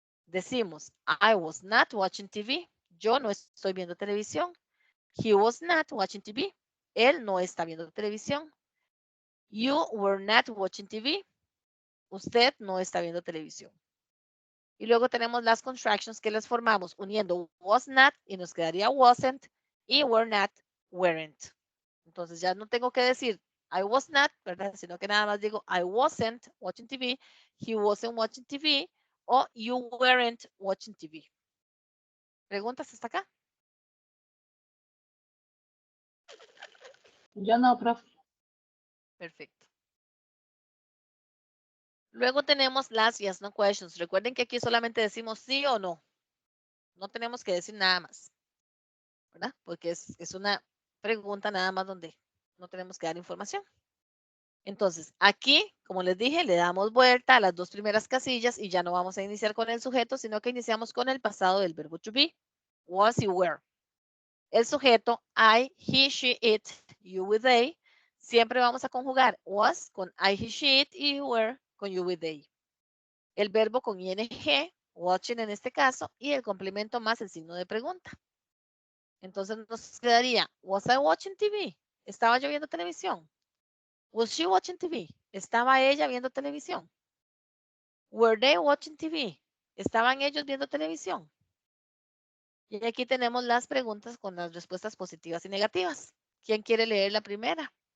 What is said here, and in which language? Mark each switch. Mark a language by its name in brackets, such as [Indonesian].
[Spanish] Decimos, [English] I was not watching TV. [Spanish] Yo no estoy viendo televisión. [English] He was not watching TV. [Spanish] Él no está viendo televisión. [English] You were not watching TV. [Spanish] Usted no está viendo televisión. Y luego tenemos las contractions que las formamos uniendo was not y nos quedaría wasn't y were not, weren't. Entonces ya no tengo que decir [English] I was not, [Spanish] ¿verdad? Sino que nada más digo [English] I wasn't watching TV, he wasn't watching TV o you weren't watching TV. [Spanish] ¿Preguntas hasta acá? Yo no, profe. Perfecto. Luego tenemos las yes, no questions. Recuerden que aquí solamente decimos sí o no. No tenemos que decir nada más, ¿verdad? Porque es una pregunta nada más donde no tenemos que dar información. Entonces, aquí, como les dije, le damos vuelta a las dos primeras casillas y ya no vamos a iniciar con el sujeto, sino que iniciamos con el pasado del verbo to be, was y were. El sujeto, I, he, she, it, you, we, they. Siempre vamos a conjugar was con I, he, she, it y were con you, we, they. El verbo con ing, watching en este caso, y el complemento más el signo de pregunta. Entonces nos quedaría, [English] was I watching TV? [Spanish] ¿Estaba yo viendo televisión? [English] Was she watching TV? [Spanish] ¿Estaba ella viendo televisión? [English] Were they watching TV? [Spanish] ¿Estaban ellos viendo televisión? Y aquí tenemos las preguntas con las respuestas positivas y negativas. ¿Quién quiere leer la primera?